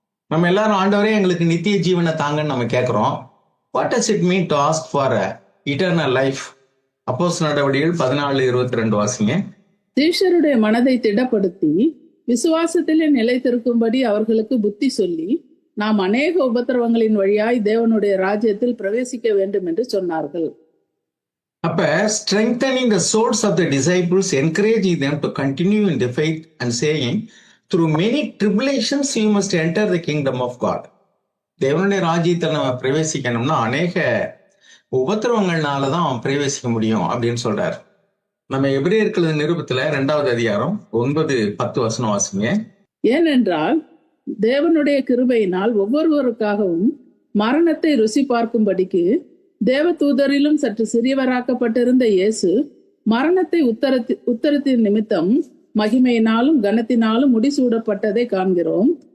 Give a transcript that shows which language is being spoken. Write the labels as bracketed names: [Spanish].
[Tamil] நம்ம எல்லாரும் ஆண்டவரே எங்களுக்கு நித்திய ஜீவனை தாங்கன்னு நம்ம கேட்கிறோம். [English] What does it mean to ask for eternal life? [Tamil] அப்போஸ்தலர் நடவடிக்கைகள் 14:22 வாசிங்க. சீஷருடைய மனதை திடப்படுத்தி விசுவாசத்திலே நிலைத்திருக்கும்படி அவர்களுக்கு புத்தி சொல்லி நாம் அநேக உபத்திரவங்களின் வழியாய் தேவனுடைய ராஜ்யத்தில் பிரவேசிக்க வேண்டும் என்று சொன்னார்கள். [English] அப்ப strengthening the souls of the disciples, encouraging them to continue in the faith and saying, through many tribulations you must enter the kingdom of God. [Tamil] தேவனுடைய ராஜ்யத்தில் நம்ம பிரவேசிக்கணும்னா அநேக உபத்திரவங்கள்னாலதான் பிரவேசிக்க முடியும் அப்படின்னு சொல்றாரு. நம்ம எபிரேயர்கள் நிருபத்துல 2வது அதிகாரம் 9-10 வசனம் வாசிங்க. ஏனென்றால் தேவனுடைய கிருபையினால் ஒவ்வொருவருக்காகவும் மரணத்தை ருசி பார்க்கும்படிக்கு தேவதூதரிலும் சற்று சிறியவராக்கப்பட்டிருந்த இயேசு மரணத்தை உத்தரத்தின் நிமித்தம் மகிமையினாலும் கனத்தினாலும் முடிசூடப்பட்டதை காண்கிறோம்.